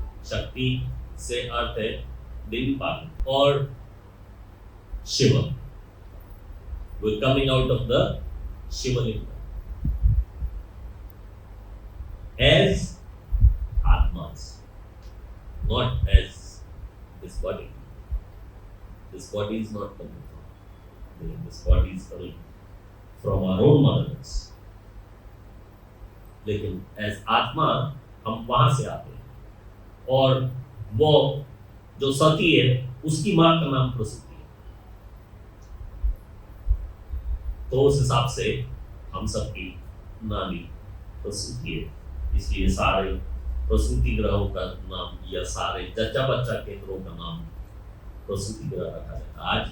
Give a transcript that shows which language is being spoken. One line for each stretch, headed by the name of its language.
Hindi: शक्ति से अर्थ है देवी पालन और Shiv.
English: We coming out of the Shivling as atmas, not as this body. This body is not coming from. This body is coming from our own mothers.
Hindi: लेकिन as आत्मा हम वहां से आते हैं और वो जो सती है उसकी मां का नाम प्रसूति है। तो उस हिसाब से हम सबकी नानी प्रसूति है, इसलिए सारे प्रसूति ग्रहों का नाम या सारे जच्चा बच्चा केंद्रों का नाम प्रसूति ग्रह रखा जाता है।